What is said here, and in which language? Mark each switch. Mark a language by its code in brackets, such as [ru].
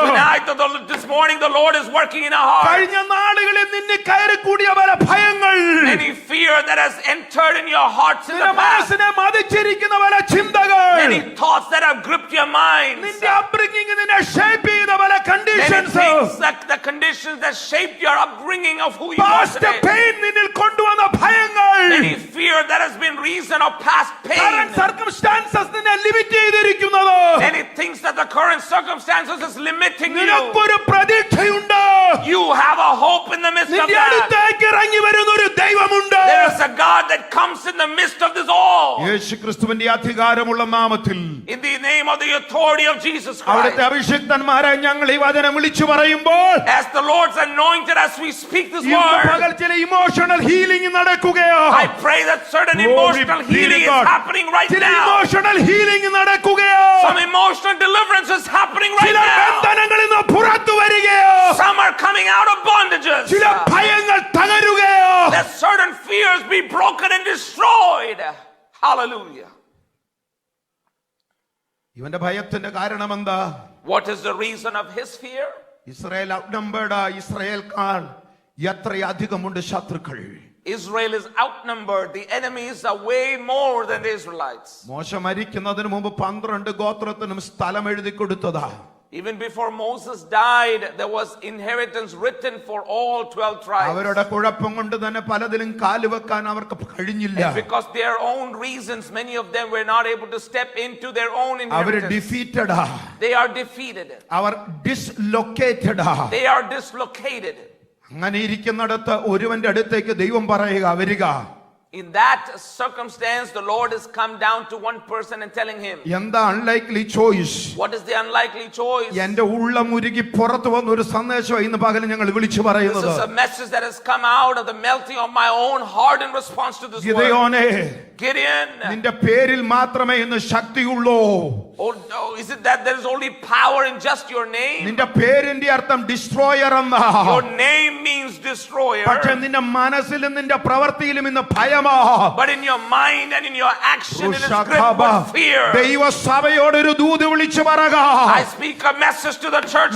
[en] Tonight, this morning, the Lord is working in our hearts. [ml] കഴിഞ്ഞ നാളുകളിൽ നിന്നെ കയറി കൂടിയ പല ഭയങ്ങൾ, [en] Any fear that has entered in your hearts in [ml] നിന്റെ [en] the past. [ml] മനസ്സിനെ മതിച്ചിരിക്കുന്ന പല ചിന്തകൾ, [en] Many thoughts that have gripped your minds. [ml] നിന്റെ അപ്ബ്രിംഗിംഗ് നിന്നെ ഷേപ്പ് ചെയ്ത പല [en] Many conditions, things that the conditions that shaped your upbringing of who you are past today. [ml] Pain നിന്നിൽ കൊണ്ടുവന്ന ഭയങ്ങൾ, [en] Any fear that has been reason of past pain. Current circumstances [ml] നിന്നെ limit ചെയ്തിരിക്കുന്നത്. [en] Many things that the current circumstances is limiting you. [ml] നിനക്കൊരു പ്രതീക്ഷയുണ്ട്. [en] You have a hope in the midst of [ml] നിന്റെ [en] that. [ml] അടുത്തേക്ക് ഇറങ്ങി വരുന്ന ഒരു ദൈവമുണ്ട്. [en] There is a God that comes in the midst of this all. [ml] യേശുക്രിസ്തുവിന്റെ അധികാരമുള്ള നാമത്തിൽ, [en] In the name of the authority of Jesus [ml] അവിടുത്തെ [en] Christ. [ml] അഭിഷിക്തന്മാരെ ഞങ്ങൾ ഈ വചനം വിളിച്ചു പറയുമ്പോൾ, [en] As the Lord's anointed, as we speak this [ml] ഇന്ന് [en] word, [ml] പകൽ ചില [en] emotional healing [ml] നടക്കുകയോ. [en] I pray that certain Glory emotional be to healing is God. happening right [ml] ചില [en] now. Emotional healing [ml] നടക്കുകയോ. [en] Some emotional deliverance is happening right [ml] ചില [en] now. [ml] ബന്ധനങ്ങളിൽ നിന്ന് പുറത്തു വരികയോ. [en] Some are coming out of bondages. [ml] ചില ഭയങ്ങൾ തകരുകയോ. [en] Let certain fears be broken and destroyed. Hallelujah. [ml] ഇവന്റെ ഭയത്തിന്റെ കാരണം എന്താ? [en] What is the reason of his fear? [ml] Israel ഔട്ട്നംബേർഡ്, ഇസ്രായേൽക്കാൾ എത്രയധികമുണ്ട് ശത്രുക്കൾ. [en] Israel is outnumbered. The enemies are way more than the Israelites. [ml] മോശ മരിക്കുന്നതിന് മുമ്പ് 12 ഗോത്രത്തിനും സ്ഥലം എഴുതി കൊടുത്തതാ. [en] Even before Moses died, there was inheritance written for all 12 tribes. [ml] അവരുടെ കുഴപ്പം കൊണ്ട് തന്നെ പലതിലും കാലുവെക്കാൻ അവർക്ക് കഴിഞ്ഞില്ല. [en] And because their own reasons, many of them were not able to step into their own [ml] our [en] inheritance. ഡിഫീറ്റഡാ. They are defeated. [ml] Our ഡിസ്ലൊക്കേറ്റഡാ. [en] They are dislocated. [ml] അങ്ങനെ ഇരിക്കുന്നിടത്ത് ഒരുവന്റെ അടുത്തേക്ക് ദൈവം പറയുക, വരിക. [en] In that circumstance, the Lord has come down to one person and telling him, [ml] എന്താ [en] Unlikely choice? what is the unlikely choice? [ml] എന്റെ ഉള്ളം ഉരുകി പുറത്തു വന്ന ഒരു സന്ദേശം ഇന്ന് പകൽ ഞങ്ങൾ വിളിച്ചു [en] This [ml] പറയുന്നത്. [en] is a message that has come out of the melting of my own heart in response to this word. [ml] ഗിദെയോനെ, [en] Gideon, [ml] നിന്റെ പേരിൽ മാത്രമേ ഇന്ന് ശക്തിയുള്ളൂ. [en] oh, is it that there is only power in just your name? [ml] നിന്റെ പേരിന്റെ അർത്ഥം destroyer എന്നാ. [en] Your name means destroyer. [ml] പക്ഷെ നിന്റെ മനസ്സിലും നിന്റെ പ്രവൃത്തിയിലും ഇന്ന് ഭയമാ. [en] But in your mind and in your action, it is gripped with fear. [ml] ദൈവസഭയോട് ഒരു ദൂത് വിളിച്ചു പറക. [en] I speak a message to the church